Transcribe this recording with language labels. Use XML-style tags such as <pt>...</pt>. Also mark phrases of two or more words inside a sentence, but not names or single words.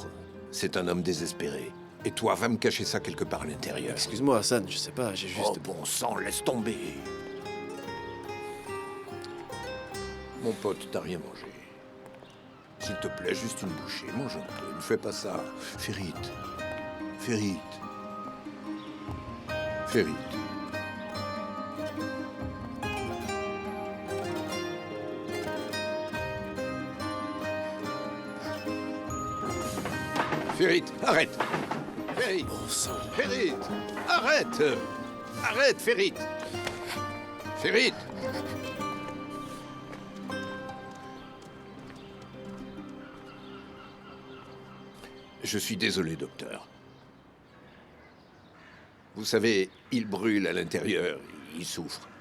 <fr>C'est un homme désespéré. Et toi, va me cacher ça quelque part à l'intérieur. Excuse-moi, Hassan, je sais pas, j'ai juste... Oh, bon sang, laisse tomber. Mon pote, t'as rien mangé. S'il te plaît, juste une bouchée. Mange un peu, ne fais pas ça. Ferit. Ferit. Ferit. Ferit, arrête! Ferit! Bon sang! Ferit! Arrête! Arrête, Ferit! Ferit! Je suis désolé, docteur. Vous savez, il brûle à l'intérieur, il souffre.</fr>